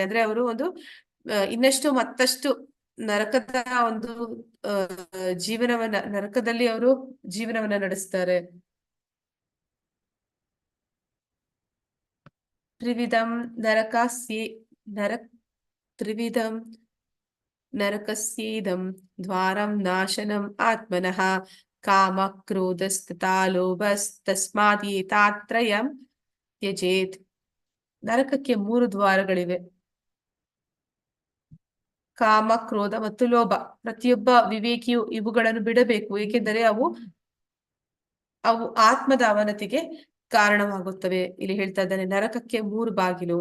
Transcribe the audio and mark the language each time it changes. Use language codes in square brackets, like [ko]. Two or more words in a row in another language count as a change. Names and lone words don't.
[kn] ಅಂದ್ರೆ ಅವರು ಒಂದು ಇನ್ನಷ್ಟು ಮತ್ತಷ್ಟು ನರಕದ ಒಂದು ನರಕದಲ್ಲಿ ಅವರು ಜೀವನವನ್ನ ನಡೆಸ್ತಾರೆ. [sa] ತ್ರಿವಿಧಂ ನರಕಸ್ಯೇದಂ ದ್ವಾರಂ ನಾಶನಂ ಆತ್ಮನಃ ಕಾಮ ಕ್ರೋಧಸ್ತಥಾ ಲೋಭಸ್ತಸ್ಮಾದೇತಾತ್ರಯಂ ತ್ಯಜೇತ್. [kn] ನರಕಕ್ಕೆ 3 ದ್ವಾರಗಳಿವೆ, ಕಾಮ, ಕ್ರೋಧ ಮತ್ತು ಲೋಭ. ಪ್ರತಿಯೊಬ್ಬ ವಿವೇಕಿಯು ಇವುಗಳನ್ನು ಬಿಡಬೇಕು, ಏಕೆಂದರೆ ಅವು ಆತ್ಮದ ಅವನತಿಗೆ ಕಾರಣವಾಗುತ್ತವೆ. ಇಲ್ಲಿ ಹೇಳ್ತಾ ಇದ್ದಾನೆ ನರಕಕ್ಕೆ 3 ಬಾಗಿಲು.